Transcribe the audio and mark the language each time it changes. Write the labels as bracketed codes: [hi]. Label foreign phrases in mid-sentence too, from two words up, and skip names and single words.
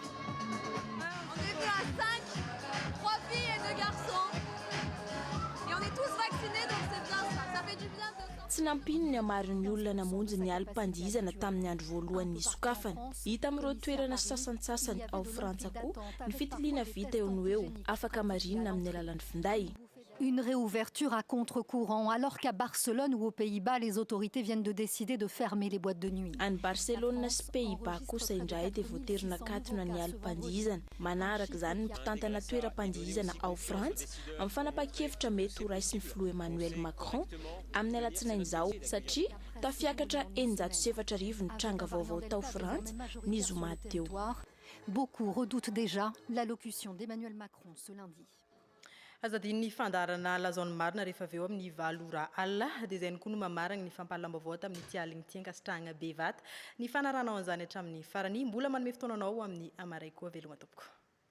[mg] Tsy nampino ny amarin'ny olona namonjy ny alim-pandihizana tamin'ny andro voalohany ny sokafana. Hita amin'ireo toerana sasantsasany ao Frantsa koa ny fitiliana vita eo no eo, afaka marinina amin'ny alalan'ny finday. [fr] Une réouverture à contre-courant, alors qu'à Barcelone ou aux Pays-Bas, les autorités viennent de décider de fermer les boîtes de nuit. [mg] Any Barcelone sy Pays-Bas kosa indray dia voaterina katona ny alim-pandihizana. Manaraka izany ny mpitantana toeram-pandihizana ao Frantsa amin'ny fanapa-kevitra mety ho raisy ny filoha Emmanuel Macron amin'ny alatsinainy izao satria tafiakatra 780 ny tranga vaovao tao Frantsa ny zoma teo. [fr] Beaucoup redoutent déjà l'allocution d'Emmanuel Macron ce lundi. [mg] Azadiny fandarana lazaony marina rehefa avy eo amin'ny 7 ora alina dia izay koa no mamarana ny fampahalam-baovao tamin'ity aligny ity ankasitrahana bevata ny fanaranao an'izany hatramin'ny farany mbola manome fotoananao amin'ny amaray koa veloma tompoko.